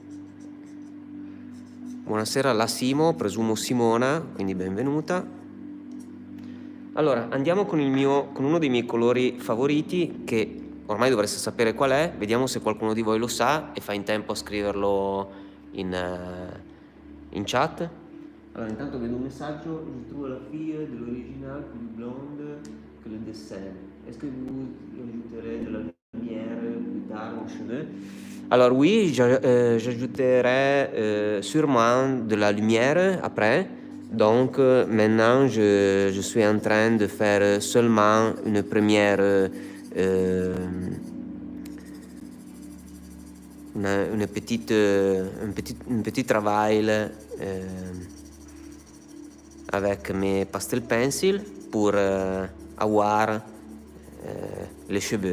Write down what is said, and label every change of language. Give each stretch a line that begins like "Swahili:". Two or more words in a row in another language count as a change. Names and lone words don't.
Italian: Buonasera la Simo, presumo Simona, quindi benvenuta. Allora, andiamo con uno dei miei colori favoriti, che ormai dovreste sapere qual è. Vediamo se qualcuno di voi lo sa e fa in tempo a scriverlo in chat. Allora, intanto vedo un messaggio.
French: Je trouve la fille de l'original plus blonde que le dessin. Est-ce que vous ajouterez de la lumière plus tard aux cheveux? Alors oui, j'ajouterai sûrement de la lumière après. Donc maintenant, je suis en train de faire seulement une première, une petite, un petit travail avec mes
English: pastel pencil
French: pour avoir les cheveux.